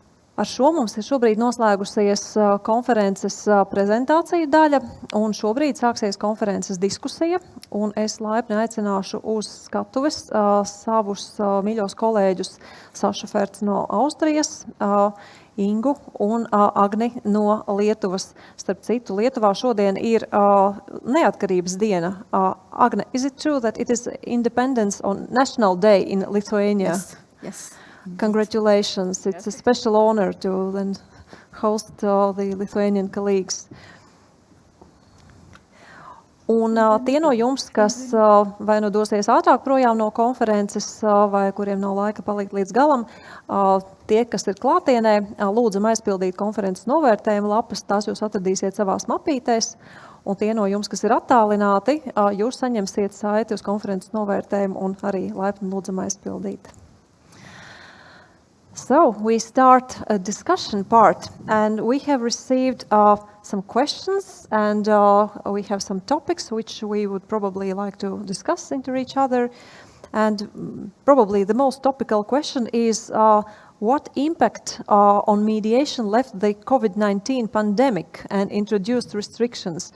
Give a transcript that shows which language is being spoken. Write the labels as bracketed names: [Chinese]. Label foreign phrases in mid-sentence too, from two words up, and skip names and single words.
[Latvian] Ar šo mums ir šobrīd noslēgusies konferences prezentācija daļa, un šobrīd sāksies konferences diskusija, un es laipni aicināšu uz skatuves savus mīļos kolēģus Sascha Ferz no Austrijas, Ingu un Agni no Lietuvas. Starp citu, Lietuvā šodien ir neatkarības diena. Agne, [English] is it true that it is Independence on National Day in Lithuania? Yes. Congratulations. It's a special honor to then host the Lithuanian colleagues. [Latvian] Un tie no jums, kas vai nu dosies ātrāk projām no konferences, vai kuriem nav laika palikt līdz galam, tie, kas ir klātienē, lūdzam aizpildīt konferences novērtējumu lapas, tās jūs atradīsiet savās mapītēs. Un tie no jums, kas ir attālināti, jūs saņemsiet saiti uz konferences novērtējumu un arī laipni lūdzam aizpildīt. [English] So we start a discussion part, and we have received some questions, and we have some topics which we would probably like to discuss into each other. And probably the most topical question is what impact on mediation left the COVID-19 pandemic and introduced restrictions?